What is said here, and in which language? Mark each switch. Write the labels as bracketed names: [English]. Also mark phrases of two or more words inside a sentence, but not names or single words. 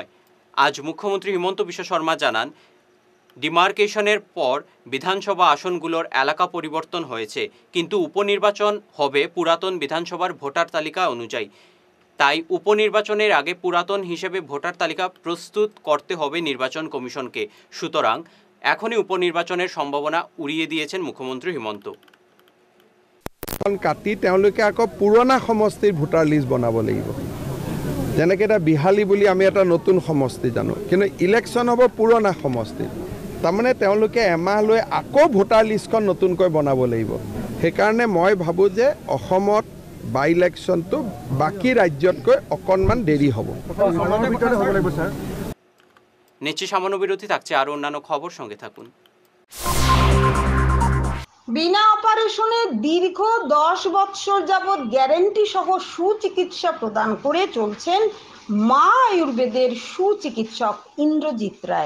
[Bangla] আজ মুখ্যমন্ত্রী হিমন্ত বিশ্ব শর্মা জানান, ডিমার্কেশনের পর বিধানসভা আসনগুলোর এলাকা পরিবর্তন হয়েছে, কিন্তু উপনির্বাচন হবে পুরাতন বিধানসভার ভোটার তালিকা অনুযায়ী। তাই উপনির্বাচনের আগে পুরাতন হিসেবে ভোটার তালিকা প্রস্তুত করতে হবে নির্বাচন কমিশনকে। সুতরাং এখনই উপনির্বাচনের সম্ভাবনা উড়িয়ে দিয়েছেন মুখ্যমন্ত্রী হিমন্ত। [Assamese] কাটি তেওঁলোকে আকৌ পুৰণা সমষ্টিৰ [English] voter list [Assamese] বনাব লাগিব। যেনেকৈ এটা বিহালী বুলি আমি এটা নতুন সমষ্টি জানো, কিন্তু ইলেকশ্যন হ'ব পুৰণা সমষ্টিত। তাৰমানে তেওঁলোকে এমাহলৈ আকৌ ভোটাৰ লিষ্টখন নতুনকৈ বনাব লাগিব। সেইকাৰণে মই ভাবোঁ যে অসমত বাই ইলেকশ্যনটো বাকী ৰাজ্যতকৈ অকণমান দেৰি হ'ব। [Bangla] নিশ্চি সামান্য বিরতি থাকছে, আরও অন্যান্য খবর সঙ্গে থাকুন। বিনা অপারেশনে দীর্ঘ 10 বছর যাবৎ গ্যারেন্টি সহ সুচিকিৎসা প্রদান করে চলছেন মা আয়ুর্বেদের সুচিকিৎসক ইন্দ্রজিৎ রায়।